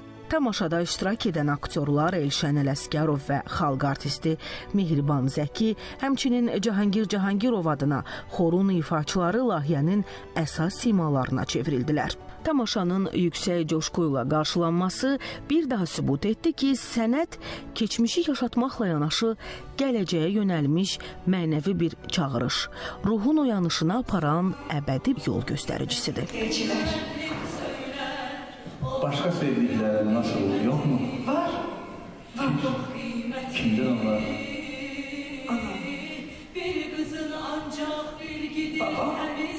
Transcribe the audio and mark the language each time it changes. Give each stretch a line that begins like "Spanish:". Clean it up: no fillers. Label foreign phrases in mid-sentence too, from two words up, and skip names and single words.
Azerbaijani: Tamaşada iştirak edən aktyorlar Elşən Ələsgərov və xalq artisti Mehriban Zəki, həmçinin Cahangir adına xorun ifaçıları layihənin əsas simalarına çevrildilər. Tamaşanın yüksək coşqu ilə qarşılanması bir daha sübut etdi ki, sənət keçmişi yaşatmaqla yanaşı gələcəyə yönəlmiş mənəvi bir çağırış, ruhun oyanışına aparan əbədi yol göstəricisidir.
Turkish: Başka sevdiklerine nasıl olur, yok mu? Var. Kimdir onlar? Ana. Bir kızın ancak bir gidin. Baba.